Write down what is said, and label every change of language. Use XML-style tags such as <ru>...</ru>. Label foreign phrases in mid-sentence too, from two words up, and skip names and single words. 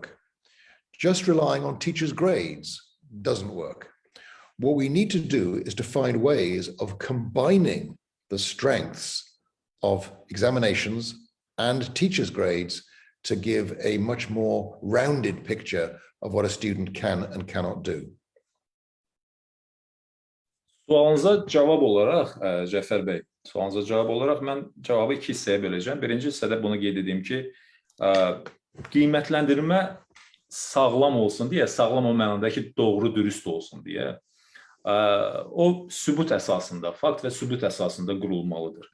<en>Just relying on teachers' grades doesn't work. What we need to do is to find ways of combining the strengths of examinations and teachers' grades to give a much more rounded picture of what a student can and cannot do.</en> <az>Sualınıza cavab olaraq, Cəfər bəy, sualınıza cavab olaraq mən cavabı iki hissəyə böləcəm. Birinci hissədə bunu qeyd edeyim ki, qiymətləndirmə sağlam olsun deyə, sağlam o mənada ki, doğru, dürüst olsun deyə, o sübut əsasında, fakt və sübut əsasında qurulmalıdır.</az>